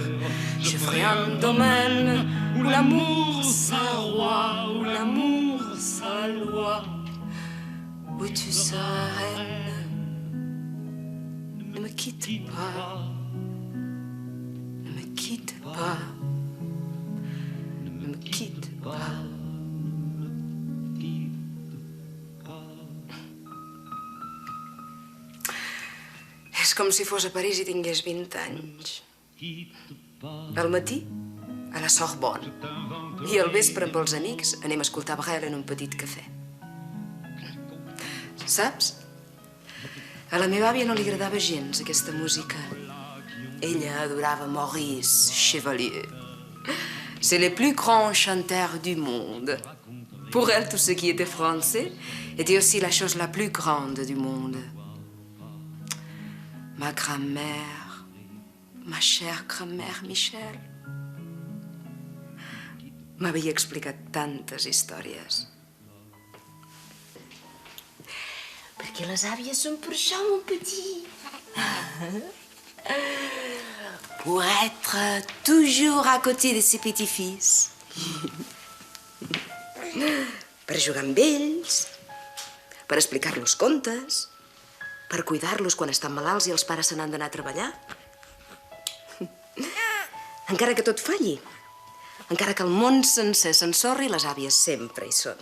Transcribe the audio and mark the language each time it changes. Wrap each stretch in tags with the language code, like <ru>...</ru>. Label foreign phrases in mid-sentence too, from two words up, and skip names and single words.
<fr>Je ferai un domaine où l'amour s'arroi, où l'amour sa loi, où tu seras reine. Ne me quitte pas, ne me quitte pas, ne me quitte pas.</fr> <ca>És com si fos a París i tingués 20 anys. Al matí, a la Sorbonne, i al vespre amb els amics anem a escoltar Brel en un petit cafè. Saps? A la meva àvia no li agradava gens aquesta música. Ella adorava Maurice Chevalier.</ca> <fr>C'est le plus grand chanteur du monde. Pour elle, tout ce qui était français était aussi la chose la plus grande du monde. Ma grand-mère, ma chère grand-mère Michel,</fr> <ca>m'havia explicat tantes històries. Perquè les àvies són per això,</ca> <fr>mon petit. Pour être toujours à côté de ses petits-fils.</fr> <ca>Per jugar amb ells, per explicar-los contes, per cuidar-los quan estan malalts i els pares se n'han d'anar a treballar. Encara que tot falli, encara que el món sencer s'ensorri, les àvies sempre hi són.</ca>